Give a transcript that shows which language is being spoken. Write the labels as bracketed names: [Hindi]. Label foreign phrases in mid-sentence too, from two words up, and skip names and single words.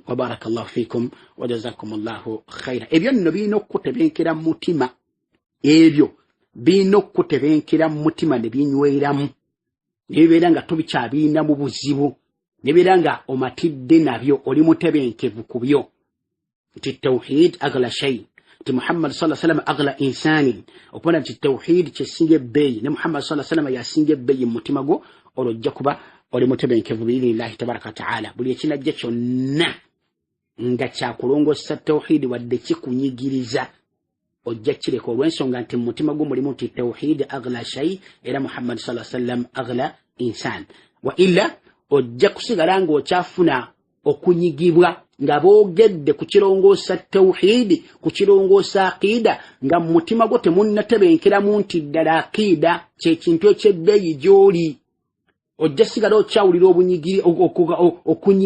[Arabic] وبارك الله فيكم وجزاكم الله خيرا. [Ganda] Ebyo nno birina okutebenkera mu mutima, ebyo birina okutebenkera mu mutima ne binyweramu, nebibeera nga tubikyabiina mu buzibu, nebibeera nga omatidde nabyo, oli mutebenkevu ku byo, nti [Arabic] توحيد أغلى شيء, [Ganda] nti [Arabic] محمد صلى الله عليه وسلم أغلى إنساني, [Ganda] okubona nti tawhid kyesinga ebbeeyi ne Muhammad [Arabic] صلى الله عليه وسلم [Ganda] yasinga ebbeeyi mu mutima gwo, olwo ojja kuba oli mutebenkevu [Arabic] بإذن الله تبارك وتعالى. [Ganda] Buli ekinajja kyonna nga kyakulongosa tawhid wadde kikunyigiriza, ojja kireka olw'ensonga nti mu mutima gwo mulimu nti [Arabic] توحيد أغلى شيء [Ganda] era [Arabic] محمد صلى الله عليه وسلم أغلى إنسان. وإلا [Ganda] ojja kusigala ng'okyafuna okunyigibwa nga boogedde ku kirongoosa tawhid, ku kirongoosa aqida, nga mu mutima gwo temunnatebenkeramu nti ddala aqida kyekintu ekyebbeeyi gy'oli. Ojja sigala okyawulira obunyigiri okunyigibwa.